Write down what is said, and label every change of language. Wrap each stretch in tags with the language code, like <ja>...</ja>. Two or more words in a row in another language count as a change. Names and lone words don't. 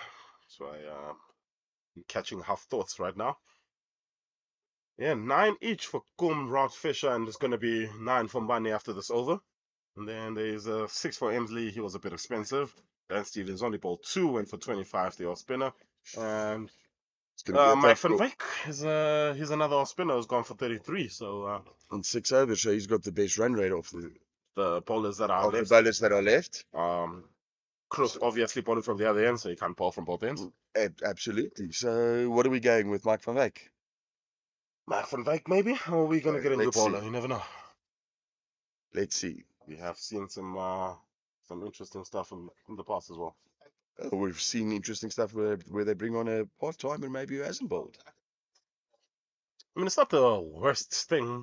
<en>So I'm catching half thoughts right now. Yeah, 9 each for Kum, Rod, Fisher, and it's going to be 9 for Mbani after this over. And then there's 6 for Emsley. He was a bit expensive. Dan Stevens only bowled 2, went for 25, the off spinner. And Mike van Wyk is he's another off spinner who's gone for 33. So on 6 overs, so he's got the best run rate off the bowlers that are left. The bowlers that are left. Crook obviously bowling from the other end, so he can't bowl from both ends. Absolutely. So what are we going with, Mike van Wyk? Mike van Wyk, maybe? Or are we going to get a new bowler? You never know. Let's see. We have seen some interesting stuff in the past as well. We've seen interesting stuff where they bring on a part-timer maybe who hasn't bowled. I mean, it's not the worst thing.</en>